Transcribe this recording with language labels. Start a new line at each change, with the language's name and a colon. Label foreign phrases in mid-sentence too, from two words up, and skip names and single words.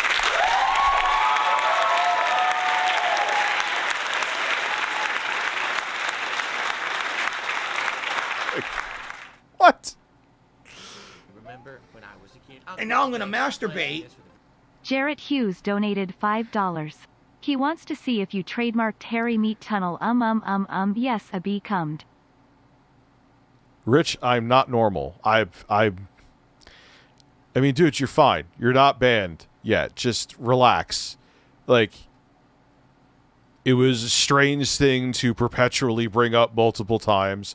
English: What? Remember when I was a kid? And now I'm going to masturbate. Jarrett Hughes donated $5. He wants to see if you trademarked Harry Meat Tunnel. Yes, a bee cummed. Rich, I'm not normal. I mean, dude, you're fine. You're not banned yet. Just relax. Like, it was a strange thing to perpetually bring up multiple times.